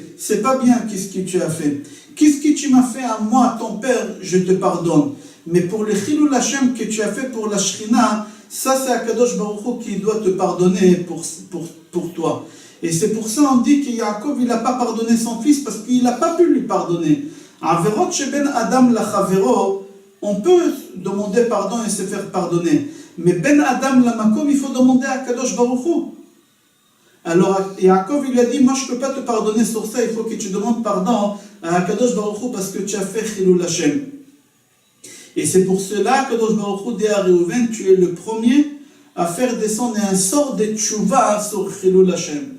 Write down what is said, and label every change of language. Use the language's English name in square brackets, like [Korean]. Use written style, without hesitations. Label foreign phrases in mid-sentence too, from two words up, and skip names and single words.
[French] C'est pas bien qu'est-ce que tu as fait. Qu'est-ce que tu m'as fait à moi, ton père, je te pardonne. Mais pour le [Hebrew] חילול השם [French] que tu as fait pour la Shrina, ça c'est [Hebrew] הקדוש ברוך הוא [French] qui doit te pardonner pour toi. Et c'est pour ça on dit que Yaakov il n'a pas pardonné son fils parce qu'il n'a pas pu lui pardonner. [Hebrew] עבירות שבין אדם לחברו, [French] on peut demander pardon et se faire pardonner. Mais [Hebrew] בין אדם למקום, [French] il faut demander à [Hebrew] הקדוש ברוך הוא. [French] Alors Yaakov il lui a dit, moi je ne peux pas te pardonner sur ça, il faut que tu demandes pardon à [Hebrew] הקדוש ברוך הוא [French] parce que tu as fait [Hebrew] חילול השם. [French] Et c'est pour cela que [Hebrew] הקדוש ברוך הוא [French] dit à Réhouven, tu es le premier à faire descendre un sort de tchouva sur [Hebrew] חילול השם.